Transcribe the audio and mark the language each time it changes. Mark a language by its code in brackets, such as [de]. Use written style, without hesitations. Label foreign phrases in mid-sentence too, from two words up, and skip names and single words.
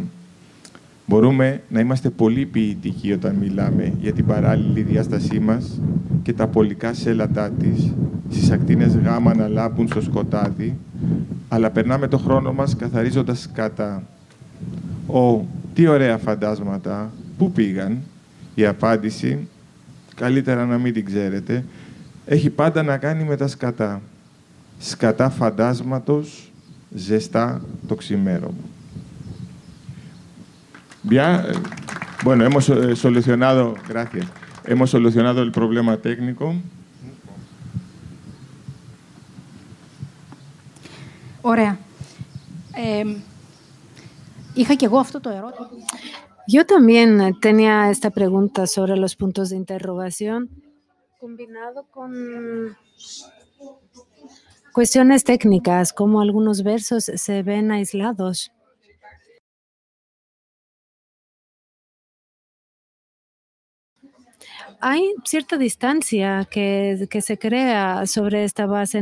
[el] Μπορούμε να είμαστε πολύ ποιητικοί όταν μιλάμε για την παράλληλη διάστασή μας και τα πολικά σέλατά της, στις ακτίνες γάμα να λάπουν στο σκοτάδι, αλλά περνάμε το χρόνο μας καθαρίζοντας σκάτα. Τι ωραία φαντάσματα, πού πήγαν? Η απάντηση, καλύτερα να μην την ξέρετε, έχει πάντα να κάνει με τα σκατά. Σκατά φαντάσματος, ζεστά το ξημέρωμα. [es] Bueno, hemos solucionado, gracias, hemos solucionado el problema técnico. [el] Ωραία. Είχα και εγώ αυτό το ερώτημα. [es] Yo también tenía esta pregunta sobre los puntos de interrogación, combinado con cuestiones técnicas, como algunos versos se ven aislados. Hay cierta distancia que se crea sobre esta base.